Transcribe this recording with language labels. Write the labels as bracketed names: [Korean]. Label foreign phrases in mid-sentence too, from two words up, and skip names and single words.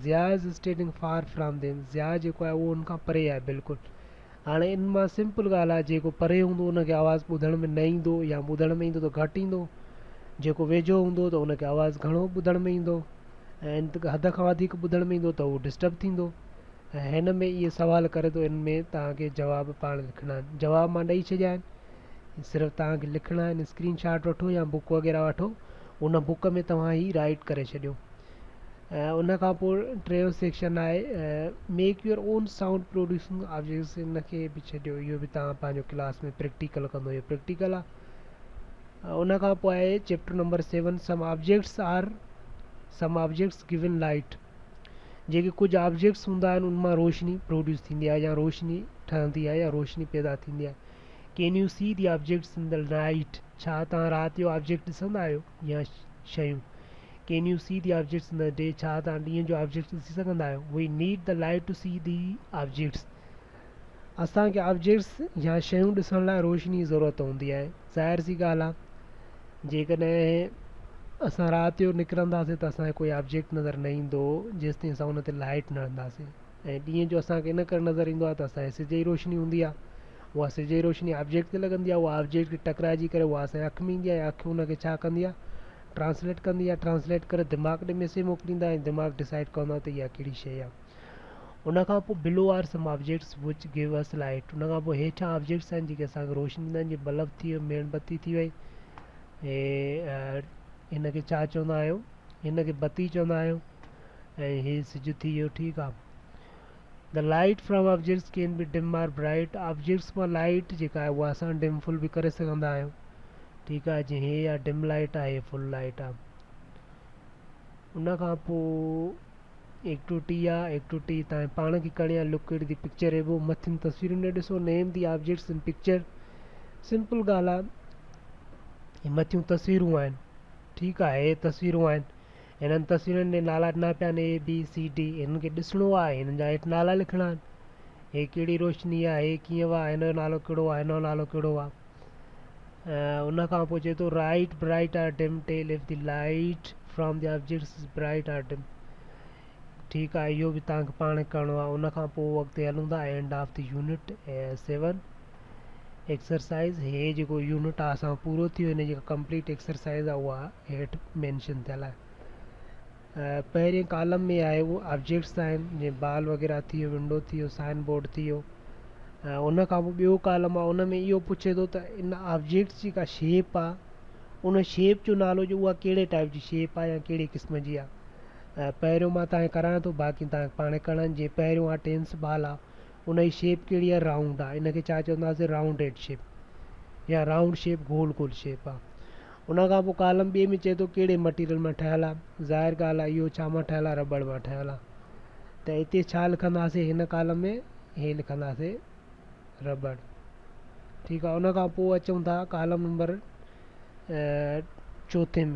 [English] Zia is standing far from them. [Sindhi] ज़िया जेको आहे उहो उनखां परे आहे बिल्कुलु। हाणे इन मां सिंपल ॻाल्हि आहे, जेको परे हूंदो उनखे आवाज़ु ॿुधण में न ईंदो, या ॿुधण में ईंदो त घटि ईंदो। जेको वेझो हूंदो त उनखे आवाज़ु घणो ॿुधण में ईंदो, ऐं हद खां वधीक ॿुधण में ईंदो त उहो डिस्टर्ब थींदो। ऐं हिन में इहे सवाल करे थो, इन में तव्हांखे जवाब पाण लिखणा आहिनि। जवाब मां ॾेई छॾिया आहिनि, सिर्फ़ु तव्हांखे लिखणा आहिनि। [English] screen shot [Sindhi] वठो या बुक वग़ैरह वठो, उन बुक में तव्हां ई राइट करे छॾियो। ऐं उन खां पोइ टियों सेक्शन आहे [English] make your own sound producing objects. [Sindhi] इनखे बि छॾियो, इहो बि तव्हां पंहिंजो क्लास में प्रैक्टिकल कंदो, इहो प्रैक्टिकल आहे। उन खां पोइ आहे चैप्टर नंबर 7 [English] some objects given light. [Sindhi] जेके कुछ ऑब्जेक्ट्स हूंदा आहिनि उन मां रोशनी प्रोड्यूस थींदी आहे या रोशनी ठहंदी आहे या रोशनी पैदा थींदी आहे। [English] Can you see the objects in the night, [Sindhi] छा तव्हां राति जो ऑब्जेक्ट ॾिसंदा आहियो या शयूं। [English] Can you see the objects in the day, [Sindhi] छा तव्हां ॾींहं जो ऑब्जेक्ट्स ॾिसी सघंदा आहियो। [English] We need the light to see the objects, [Sindhi] असांखे ऑब्जेक्ट्स या शयूं ॾिसण लाइ रोशनी जी ज़रूरत हूंदी आहे। ज़ाहिर सी ॻाल्हि आहे जेकॾहिं असां राति जो निकिरंदासीं त असांखे कोई ऑब्जेक्ट नज़र न ईंदो जेसिताईं असां हुन ते लाइट न हणंदासीं। ऐं ॾींहं जो असांखे इन करे नज़र ईंदो आहे त असांजे सिज जी रोशनी हूंदी आहे, उहा सिज जी रोशनी ऑब्जेक्ट ते लॻंदी आहे, उहा ऑब्जेक्ट खे टकराइजी करे उहा असांजे अखि में ईंदी आहे, अखि हुनखे छा कंदी आहे, ट्रांसलेट कंदी आहे, ट्रांसलेट करे दिमाग़ ॾे मैसेज मोकिलींदा ऐं दिमाग़ डिसाइड कंदो आहे त इहा कहिड़ी शइ आहे। उनखां पोइ [English] below are some objects which give us light, [Sindhi] उनखां पोइ हेठां ऑब्जेक्ट्स आहिनि जेके असांखे रोशनी ॾींदा आहिनि, जीअं बल्ब थी वियो, मेणबत्ती थी वई, ऐं हिनखे छा चवंदा आहियूं, हिनखे बत्ती चवंदा आहियूं, ऐं हीअ सिज थी वियो। ठीकु आहे। [English] the light from objects can be dim or bright, [Sindhi] ऑब्जेक्ट्स मां लाइट जेका आहे उहा असां [English] dim full [Sindhi] बि करे सघंदा आहियूं। ठीकु आहे, जीअं हे आहे [English] dim light [Sindhi] आहे, हे [English] full light [Sindhi] आहे। उनखां पोइ 1 to 10 आहे। 1 to 10 तव्हां पाण खे करणी आहे। [English] Look at the picture above, [Sindhi] मथियुनि तस्वीरुनि ॾे ॾिसो, [English] Name the objects in picture. [Sindhi] सिंपल ॻाल्हि आहे, हे मथियूं तस्वीरूं आहिनि। ठीकु आहे, हे तस्वीरूं आहिनि, हिननि तस्वीरुनि जे नाला ॾिना पिया आहिनि ABCD, हिननि खे ॾिसणो आहे, हिननि जा हेठि नाला लिखणा आहिनि, हे कहिड़ी रोशनी आहे, हे कीअं आहे, हिन जो नालो कहिड़ो आहे, हिन जो नालो कहिड़ो आहे। उनखां पोइ चए थो [English] Write bright or dim. Tell if the light from the objects is bright or dim. [Sindhi] ठीकु आहे, इहो बि तव्हांखे पाण करिणो आहे। उनखां पोइ अॻिते हलूं था, [English] End of the unit 7 exercise. [Sindhi] हे जेको यूनिट आहे असां पूरो थी वियो, हिन जेका [English] complete exercise [Sindhi] आहे उहा हेठि मैंशन थियल आहे। पहिरें कॉलम में आहे उहो ऑब्जेक्ट्स आहिनि, जीअं बॉल वग़ैरह थी वियो, विंडो थी वियो, [English] sign board [Sindhi] थी वियो। उनखां पोइ ॿियो कॉलम आहे, उन में इहो पुछे थो त इन ऑब्जेक्ट्स जी का शेप आहे, उन शेप जो नालो जो उहा कहिड़े टाइप जी शेप आहे या कहिड़े क़िस्म जी आहे। पहिरियों मां तव्हांखे करायां थो, बाक़ी तव्हांखे पाण करणु। जीअं पहिरियों आहे [English] tennis ball [Sindhi] आहे, उन जी शेप कहिड़ी आहे, राउंड आहे, इनखे छा चवंदासीं, [English] rounded shape [Sindhi] या [English] round shape, [Sindhi] गोल गोल शेप आहे। उनखां पोइ कॉलम ॿिए में चए थो कहिड़े मटीरियल मां ठहियलु आहे। ज़ाहिर ॻाल्हि आहे इहो छा मां ठहियलु आहे, रबड़ मां ठहियलु आहे। त हिते छा लिखंदासीं, हिन कॉलम में हे लिखंदासीं रबड़। ठीकु आहे। उनखां पोइ अचूं था [English] column number [Sindhi] 4 में।